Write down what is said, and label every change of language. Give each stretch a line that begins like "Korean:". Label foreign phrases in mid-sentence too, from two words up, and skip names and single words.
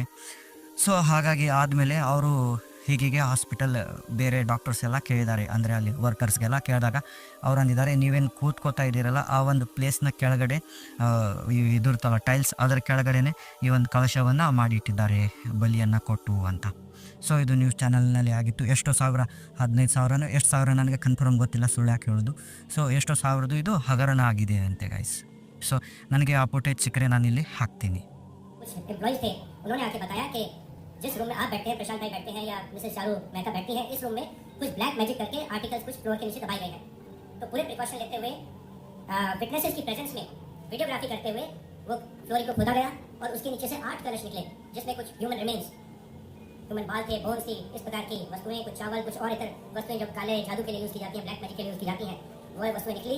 Kannada: ಸೊ ಹಾಗಾಗಿ ಆದಮೇಲೆ ಅವರು ಹೀಗೆ ಹಾಸ್ಪಿಟಲ್ ಬೇರೆ ಡಾಕ್ಟರ್ಸ್ ಎಲ್ಲ ಕೇಳಿದ್ದಾರೆ, ಅಂದರೆ ಅಲ್ಲಿ ವರ್ಕರ್ಸ್ಗೆಲ್ಲ ಕೇಳಿದಾಗ ಅವ್ರು ಅಂದಿದ್ದಾರೆ, ನೀವೇನು ಕೂತ್ಕೋತಾ ಇದ್ದೀರಲ್ಲ ಆ ಒಂದು ಪ್ಲೇಸ್ನ ಕೆಳಗಡೆ ಇದಿರ್ತಲ್ಲ ಟೈಲ್ಸ್, ಅದರ ಕೆಳಗಡೆನೆ ಈ ಒಂದು ಕಳಶವನ್ನು ಮಾಡಿಟ್ಟಿದ್ದಾರೆ ಬಲಿಯನ್ನು ಕೊಟ್ಟು ಅಂತ. ಸೊ ಇದು
English: news channelನಲ್ಲಿ
Kannada: ಆಗಿತ್ತು. ಎಷ್ಟೋ ಸಾವಿರ, 15,000 ಎಷ್ಟು ಸಾವಿರ ನನಗೆ ಕನ್ಫರ್ಮ್ ಗೊತ್ತಿಲ್ಲ, ಸುಳ್ಳು ಯಾಕೆ ಹೇಳೋದು. ಸೊ ಎಷ್ಟೋ ಸಾವಿರದ್ದು ಇದು ಹಗರಣ ಆಗಿದೆ ಅಂತೆ ಗೈಸ್. ಸೊ ನನಗೆ ಆ ಫುಟೇಜ್ ಸಿಕ್ಕರೆ ನಾನು ಇಲ್ಲಿ ಹಾಕ್ತೀನಿ.
Hindi: जिस रूम में आप बैठते हैं, प्रशांत भाई बैठते हैं या मिसेस चारू मेहता बैठती हैं, इस रूम में कुछ
English: black magic
Hindi: करके आर्टिकल्स कुछ फ्लोर के नीचे दबाए गए हैं. तो पूरे प्रिकॉशन लेते हुए विटनेसेस की प्रेजेंस में वीडियोग्राफी करते हुए वो फ्लोरिंग को खोदा गया और उसके नीचे से 8 कलश निकले, जिसमें कुछ
English: human remains,
Hindi: ह्यूमन बाल थे, बोन्स थी, इस प्रकार की वस्तुएं, कुछ चावल, कुछ और इतर वस्तुएं जो काले जादू के लिए यूज़ की जाती हैं,
English: black magic
Hindi: के लिए यूज़ की जाती हैं, वो वस्तुएं निकली.